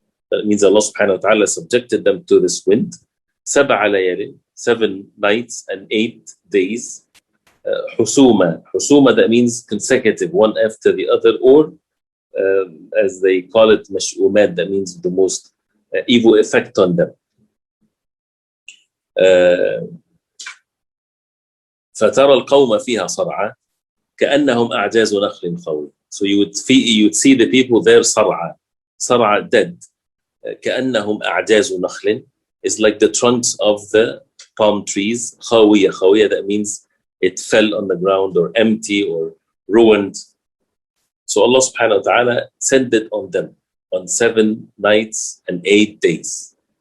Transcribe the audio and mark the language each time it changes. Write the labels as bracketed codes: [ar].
[en] That means Allah subhanahu wa ta'ala subjected them to this wind 7 ليال, 7 nights and 8 days, Husuma. Husuma, that means consecutive, one after the other, or as they call it, mash'umat, that means the most evil effect on them. [ar] فترى القوم فيها صرعى كأنهم أعجاز نخل خاوية. [en] So you would see the people there صرعى. صرعى, dead. [ar] كأنهم أعجاز نخل [en] is like the trunks of the palm trees. [ar] خاوية. [en] خاوية, that means it fell on the ground or empty or ruined. So Allah subhanahu wa ta'ala sent it on them on 7 nights and 8 days.